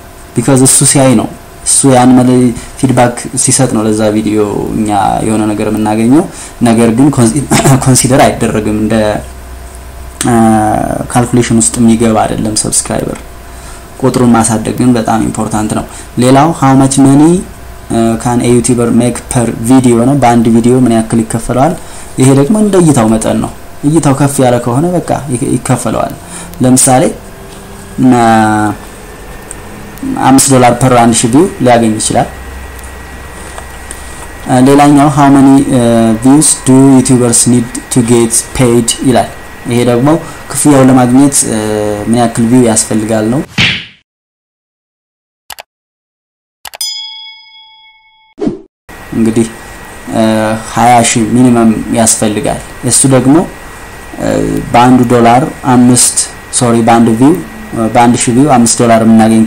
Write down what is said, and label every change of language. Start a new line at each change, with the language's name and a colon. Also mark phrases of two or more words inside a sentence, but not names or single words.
Amharic: because እሱ ሲያይ ነው እሱ ያን ፊድባክ ሲሰጥ ነው ለዛ ቪዲዮ እኛ የሆነ ነገር የምናገኘው ነገር ግን ኮንሲደር አይደረግም እንደ ካልኩሌሽን ውስጥ የሚገባ አይደለም ሰብስክራይበር ቁጥሩን ማሳደግ ግን በጣም ኢምፖርታንት ነው ሌላው
English: how much money can a YouTuber make per video
Amharic: ነው በአንድ ቪዲዮ ምን ያክል ይከፈለዋል ይሄ ደግሞ እንደ እይታው መጠን ነው እይታው ከፍ ያለ ከሆነ በቃ ይከፈለዋል ለምሳሌ $5 per 1000 ቪው ሊያገኝ ይችላል ሌላኛው
English: how many views do YouTubers need to get paid
Amharic: ይላል ይሄ ደግሞ ክፍያውን ለማግኘት ምን ያክል ቪው ያስፈልጋል ነው እንግዲህ 20,000 ሚኒመም ያስፈልጋል እሱ ደግሞ በአንድ ዶላር 5 በአንድ ቪው በአንድ ሺህ ቪው $5 የምናገኝ